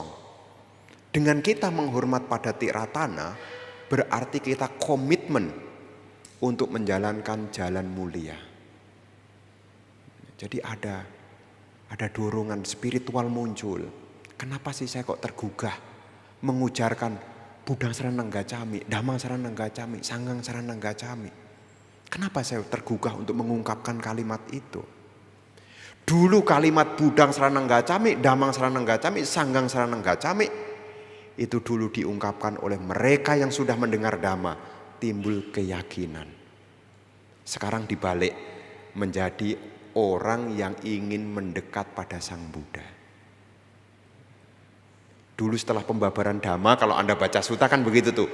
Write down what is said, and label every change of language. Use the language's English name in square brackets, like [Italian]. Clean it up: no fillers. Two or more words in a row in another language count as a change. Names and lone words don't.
[Indonesian] Dengan kita menghormat pada Tiratana, berarti kita komitmen untuk menjalankan jalan mulia. Jadi ada dorongan spiritual muncul. Kenapa sih saya kok tergugah mengujarkan [Pali] Buddhang Saranang Gacchami, Dhammang Saranang Gacchami, Sanghang Saranang Gacchami? [Indonesian] Kenapa saya tergugah untuk mengungkapkan kalimat itu? Dulu kalimat [Pali] Buddhang Saranang Gacchami, Dhammang Saranang Gacchami, Sanghang Saranang Gacchami [Indonesian] itu dulu diungkapkan oleh mereka yang sudah mendengar Dhamma, timbul keyakinan. Sekarang dibalik menjadi orang yang ingin mendekat pada Sang Buddha. Dulu setelah pembabaran Dhamma, kalau Anda baca suta kan begitu tuh.